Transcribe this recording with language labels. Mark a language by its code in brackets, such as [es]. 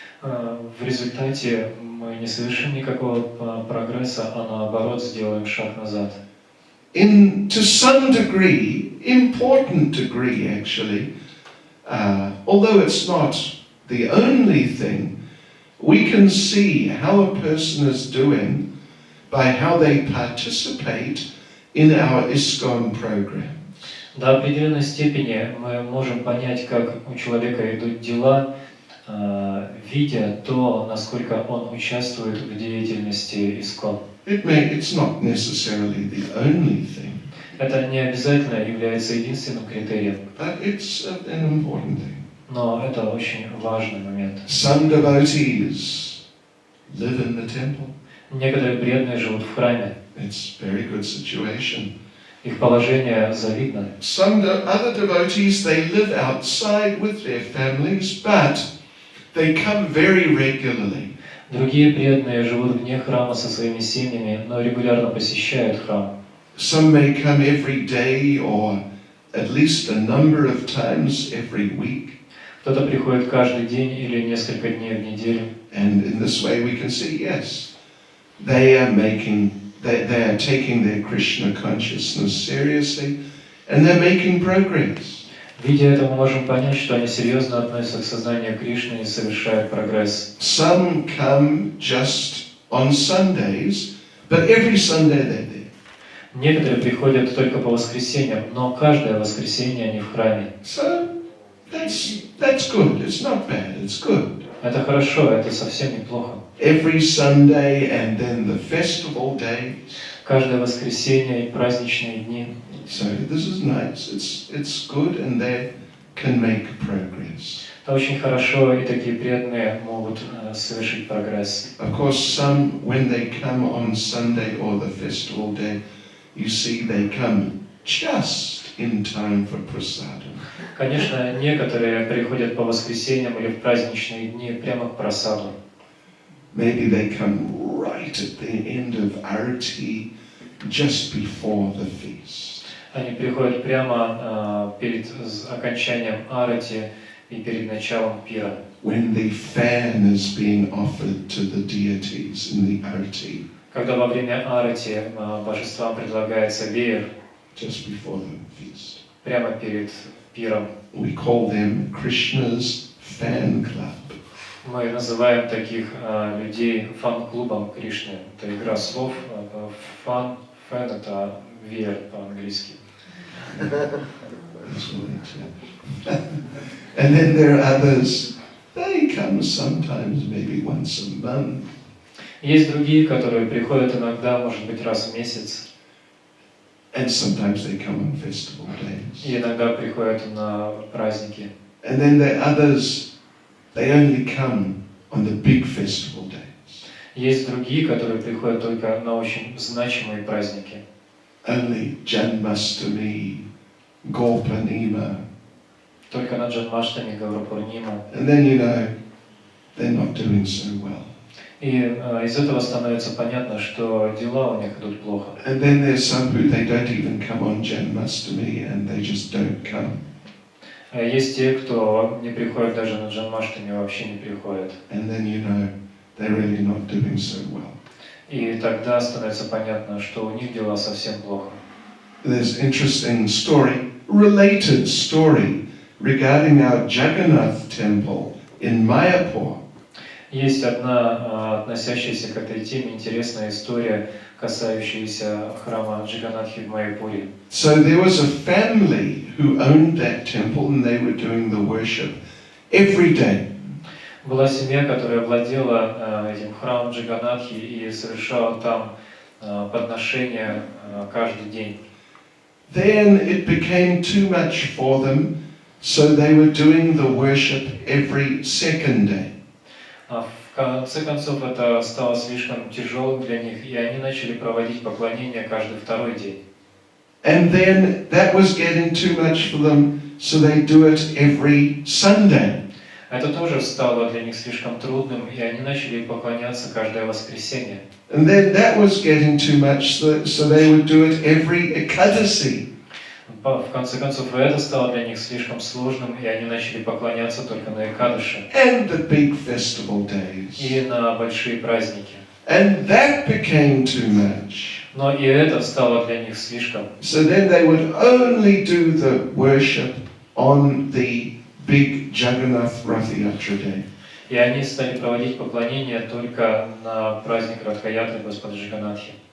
[ru] в результате мы не совершим никакого прогресса, а наоборот сделаем шаг назад. [en] To some degree, important degree actually, although it's not the only thing, we can see how a person is doing by how they participate in our ISKCON program. [ru] До определенной степени мы можем понять, как у человека идут дела, видя то, насколько он участвует в деятельности ИСККОН. [en] It's not necessarily the only thing, [ru] Это не обязательно является единственным критерием, [en] but it's an important thing. [ru] но это очень важный момент. [en] Some devotees live in the temple. [ru] Некоторые преданные живут в храме. [en] It's a very good situation. [ru] Их положение завидно. [en] Some other devotees, they live outside with their families, but they come very regularly. [ru] Другие преданные живут вне храма со своими семьями, но регулярно посещают храм. [en] Some may come every day or at least a number of times every week. [ru] Кто-то приходит каждый день или несколько дней в неделю. [en] And in this way we can see, yes, they are taking their Krishna consciousness seriously and they're making progress. [ru] Видя это, мы можем понять, что они серьезно относятся к сознанию Кришны и совершают прогресс. [en] Some come just on Sundays, but every Sunday they're there. [ru] Некоторые приходят только по воскресеньям, но каждое воскресенье они в храме. [en] So that's good. It's not bad. It's good. [ru] Это хорошо, это совсем неплохо. [en] Every Sunday and then the festival days. [ru] Каждое воскресенье и праздничные дни. [en] So this is nice. It's good, and they can make progress. [ru] Это очень хорошо, и такие преданные могут совершить прогресс. [en] Of course, some when they come on Sunday or the festival day, you see they come just in time for prasadam. [ru] Конечно, некоторые приходят по воскресеньям или в праздничные дни прямо к просаду. [en] Maybe they come right at the end of Arati, just before the feast. [ru] Они приходят прямо перед окончанием арати и перед началом пира. [en] When the fan is being offered to the deities in the Arati. [ru] Когда во время арати божествам предлагается веер, [en] just before the feast. [ru] прямо перед пиром. [en] We call them Krishna's fan club. [ru] Мы называем таких людей фан-клубом Кришны. Это игра слов. Фан это веер по-английски. [en] And then there are others. They come sometimes, maybe once a month. [ru] Есть другие, которые приходят иногда, может быть, раз в месяц. [en] And sometimes they come on festival days. [ru] И иногда приходят на праздники. [en] And then there are others. They only come on the big festival days. [ru] Есть другие, которые приходят только на очень значимые праздники. [en] Only Janmashtami, Gorpanima. [ru] Только на Джанмаштами, Гаурапурнима. [en] And then you know they're not doing so well. [ru] И из этого становится понятно, что дела у них идут плохо. [en] And then there's some who they don't even come on Janmashtami and they just don't come. [ru] Есть те, кто не приходит даже на Джанмаштами, вообще не приходят. [en] And then you know they're really not doing so well. [ru] И тогда становится понятно, что у них дела совсем плохо. [en] There's an interesting story, related story, regarding our Jagannath temple in Mayapur. [ru] Есть одна относящаяся к этой теме интересная история, касающаяся храма Джаганнатхи в Майяпуре. [en] So there was a family who owned that temple and they were doing the worship every day. [ru] Была семья, которая владела этим храмом Джаганнатхи и совершала там подношения каждый день. [en] Then it became too much for them, so they were doing the worship every second day. [ru] В конце концов, это стало слишком тяжелым для них, и они начали проводить поклонение каждый второй день. [en] And then that was getting too much for them, so they do it every Sunday. [ru] Это тоже стало для них слишком трудным, и они начали поклоняться каждое воскресенье. [en] And then that was getting too much, so they would do it every Ekadasi. [ru] В конце концов, и это стало для них слишком сложным, и они начали поклоняться только на Экадыше [en] And the big festival days. [ru] и на большие праздники. [en] And that became too much. [ru] Но и это стало для них слишком. [en] So then they would only do the worship on the big Jagannath Rath-yatra day. [ru] И они стали проводить поклонение только на праздник Радха-ятры Господа Джаганнатхи.